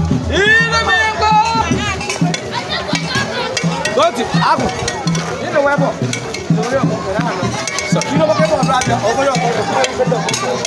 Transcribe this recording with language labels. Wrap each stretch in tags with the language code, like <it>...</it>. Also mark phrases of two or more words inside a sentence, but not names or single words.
<ig>Ire m ya,</ig> <en>go. Go to</en> <ig>Agụ. Ị na-enwe ebe ọ? So, ị na-enwe ebe ọ, ọ bụla ya, ọ bụla ya.</ig>